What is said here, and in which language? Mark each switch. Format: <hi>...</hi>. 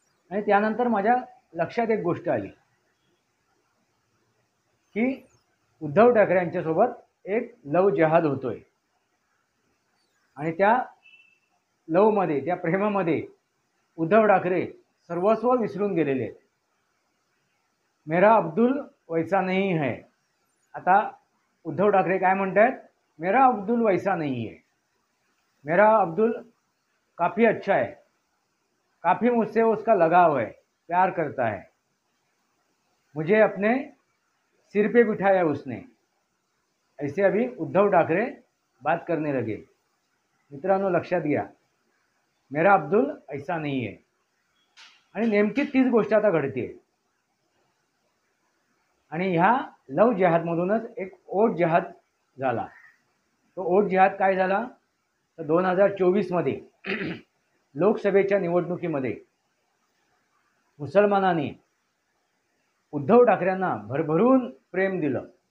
<mr>आणि त्यानंतर माझ्या लक्षात एक गोष्ट आली की उद्धव ठाकरे यांच्यासोबत एक लव जहाद होतोय. आणि त्या लवमध्ये, त्या प्रेमामध्ये उद्धव ठाकरे सर्वस्व विसरून गेलेले आहेत.</mr> <hi>मेरा अब्दुल वैसा नहीं है.</hi> <mr>आता उद्धव ठाकरे काय म्हणतात?</mr> <hi>मेरा अब्दुल वैसा नहीं है, मेरा अब्दुल काफ़ी अच्छा है, काफ़ी मुझसे उसका लगाव है, प्यार करता है, मुझे अपने सिर पे बिठाया उसने. ऐसे अभी उद्धव ठाकरे बात करने लगे.</hi> <mr>मित्रांनो, लक्षात घ्या,</mr> <hi>मेरा अब्दुल ऐसा नहीं है.</hi> <mr>आणि नेमकी तीच गोष्ट आता घडते. आणि ह्या लव जहादमधूनच एक ओट जहाद झाला. तो ओट जहाद काय झाला? तर 2024मध्ये लोकसभेच्या निवडणुकीमध्ये मुसलमानांनी उद्धव ठाकरेंना भरभरून प्रेम दिलं.</mr>